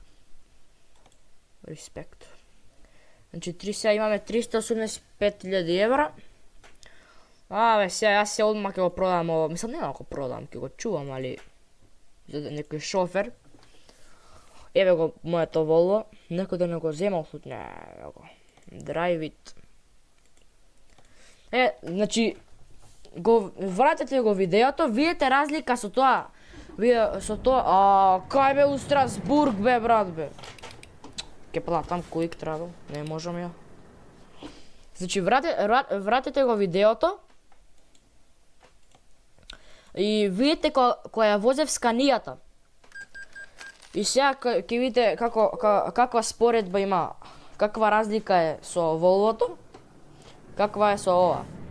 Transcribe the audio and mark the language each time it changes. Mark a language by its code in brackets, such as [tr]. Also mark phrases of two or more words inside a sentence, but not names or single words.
[mk] Респект. Значи, сега имаме 385.000 евра. Бе, сега јас се одма ќе го продам ово. Мислам, нема ако продам, ќе го чувам, али за некој шофер. Еве го моето Volvo. Некој да не го земал тут. Не, го. [en] Drive it. [mk] Значи, го вратете го видеото, видите разлика со тоа. Кај бе у Страсбург бе, брат бе. Ке платам [en] quick travel, [mk] не можам ја. Значи, вратете го видеото и видите која ја возев сканијата. И сега ќе видите каква споредба има, каква разлика е со Volvo-то, каква е со ова.